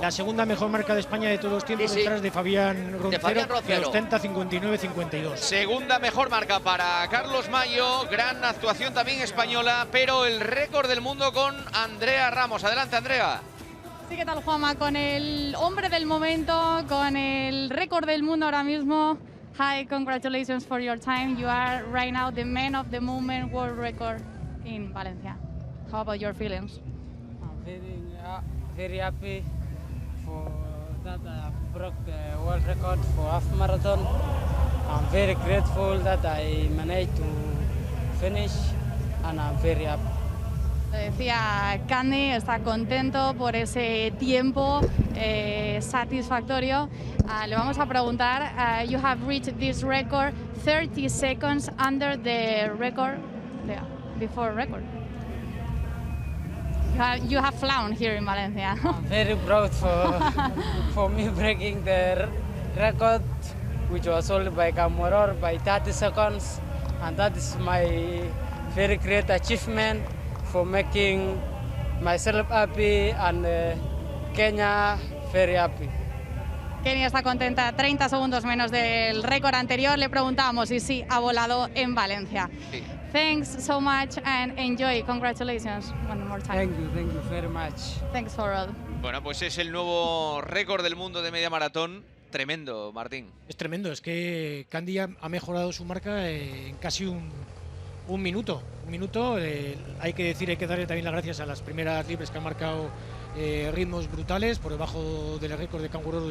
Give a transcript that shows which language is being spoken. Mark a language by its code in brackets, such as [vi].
[es] La segunda mejor marca de España de todos los tiempos, detrás de Fabián Roncero, que ostenta 59-52. Segunda mejor marca para Carlos Mayo, gran actuación también española, pero el récord del mundo con Andrea Ramos. Adelante, Andrea. Sí, ¿qué tal, Juanma? Con el hombre del momento, con el récord del mundo ahora mismo. [en] Hi, congratulations for your time. You are right now the man of the moment world record in Valencia. How about your feelings? I'm very happy for that I broke the world record for half marathon. I'm very grateful that I managed to finish, and I'm very happy. [es] Decía Kandi, está contento por ese tiempo satisfactorio. Le vamos a preguntar, [en] you have reached this record 30 seconds under the record, before record. You have flown here in Valencia. I'm very proud for me breaking the record, which was sold by Camoror by 30 seconds, and that is my very great achievement for making myself happy and Kenya very happy. [es] Kenia está contenta, 30 segundos menos del récord anterior. Le preguntamos y sí, ha volado en Valencia. Sí. [en] Thanks so much and enjoy. Congratulations one more time. Thank you very much. Thanks for all. [es] Bueno, pues es el nuevo récord del mundo de media maratón. Tremendo, Martín. Es tremendo, es que Kandi ha mejorado su marca en casi un minuto. Hay que darle también las gracias a las primeras libres que han marcado ritmos brutales por debajo del récord de Canguro.